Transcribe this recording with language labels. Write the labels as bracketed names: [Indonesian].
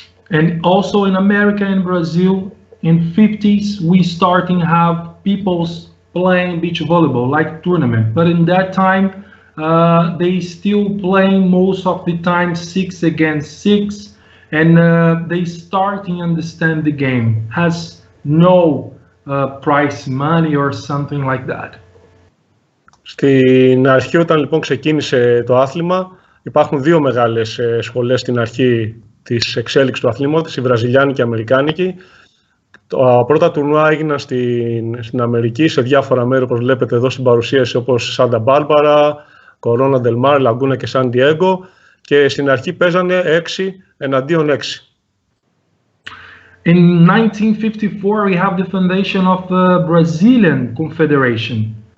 [English] And also in America and Brazil, in 50s, we starting have people playing beach volleyball, like tournament. But in that time, they still playing most of the time 6 against 6, and they starting understand the game. Has no prize money or something like that. [Greek] Στην αρχή, όταν λοιπόν ξεκίνησε το άθλημα, υπάρχουν δύο μεγάλες σχολές στην αρχή της εξέλιξης του αθλήματος, η βραζιλιάνικη και η αμερικάνικη. Τα πρώτα τουρνουά έγιναν στην Αμερική, σε διάφορα μέρη, όπως βλέπετε εδώ στην παρουσίαση, όπως Σάντα Μπάρμπαρα, Κορώνα Ντελ Μάρ, Λαγκούνα και Σαν Διέγκο, και στην αρχή παίζανε 6 εναντίον 6. [English] In 1954, we have the foundation of the Brazilian Confederation.